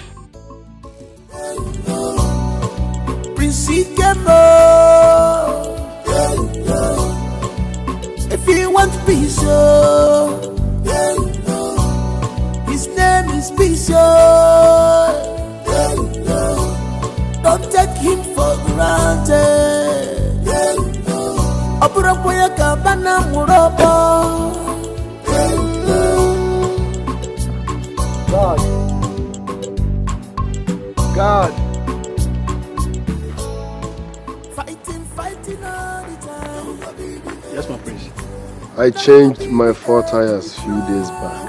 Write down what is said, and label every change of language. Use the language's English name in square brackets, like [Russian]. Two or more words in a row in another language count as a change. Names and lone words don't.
[English] If you want peace, his name is peace. Don't take him for granted. Aburapoya kabana murobo. God. Fighting all the time. Yes, my prince. I changed my 4 tires few days back.